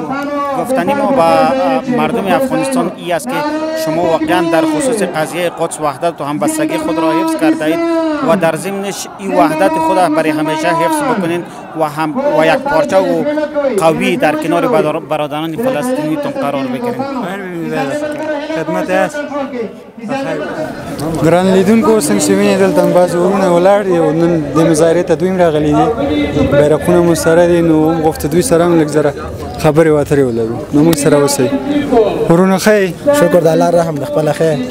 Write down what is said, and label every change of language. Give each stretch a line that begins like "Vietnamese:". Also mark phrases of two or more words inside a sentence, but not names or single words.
Persian: گفتنی ما با مردم افغانستان ای است که شما واقعا در خصوص قضیه قدس وحدت و همبستگی خود را حفظ کرده اید و در ضمنش این وحدت خود برای همیشه حفظ بکنید و یک پارچه و قوی در کنار برادران فلسطینی تون قرار بگیرید. خدمت است.
Pashto: ګران لیدونکو څنګه چې وینئ دلته بعضې ورونه ولاړ دي او نن دې مظاهرې ته دوی هم راغلي دي، بیرغونه مو سره دي، نو هم غوښته دوی سره هم لږ زره خبرې واترې ولرو. نو موږ سره اوسئ. ورونه ښه؟ شکر د الله رحم د خپله ښه.